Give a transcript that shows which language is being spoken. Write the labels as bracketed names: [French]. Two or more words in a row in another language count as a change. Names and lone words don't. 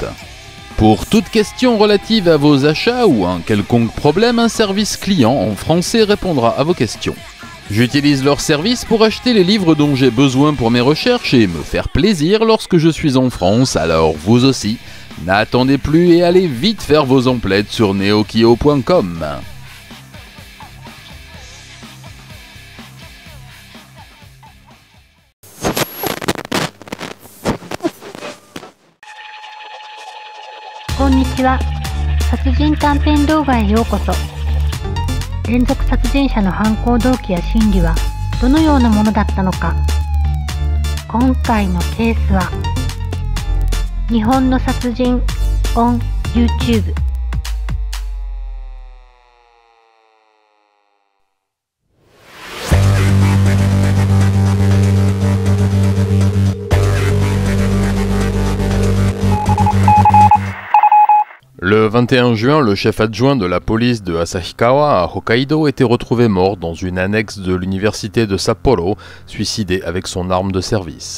[French] Pour toute question relative à vos achats ou un quelconque problème, un service client en français répondra à vos questions. J'utilise leur service pour acheter les livres dont j'ai besoin pour mes recherches et me faire plaisir lorsque je suis en France, alors vous aussi, n'attendez plus et allez vite faire vos emplettes sur neokio.com. [Japanese] こんにちは。殺人短編動画へようこそ。連続殺人者の犯行動機や心理はどのようなものだったのか。今回のケースは日本の殺人 [English] on YouTube。 [French] Le 21 juin, le chef adjoint de la police de Asahikawa à Hokkaido était retrouvé mort dans une annexe de l'université de Sapporo, suicidé avec son arme de service.